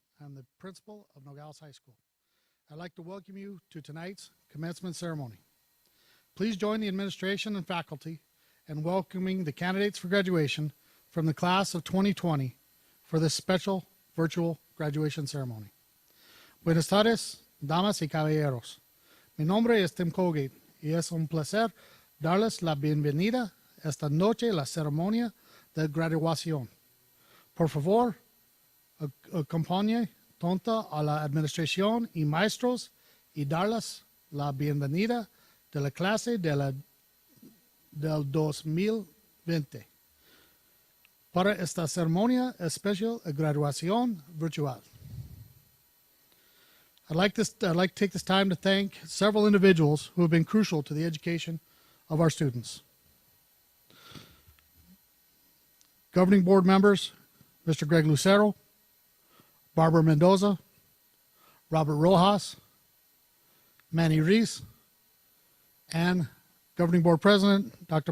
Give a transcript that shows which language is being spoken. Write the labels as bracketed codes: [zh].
[en] I'm the principal of Nogales High School. I'd like to welcome you to tonight's commencement ceremony. Please join the administration and faculty in welcoming the candidates for graduation from the class of 2020 for this special virtual graduation ceremony. [es] Buenas tardes, damas y caballeros. Mi nombre es Tim Colgate y es un placer darles la bienvenida esta noche a la ceremonia de graduación. Por favor, acompañe tonta a la administración y maestros y darles la bienvenida de la clase del 2020 para esta ceremonia especial de graduación virtual. [en] I'd like to take this time to thank several individuals who have been crucial to the education of our students. Governing board members, Mr. Greg Lucero, Barbara Mendoza, Robert Rojas, Manny Reese, and Governing Board President, Dr.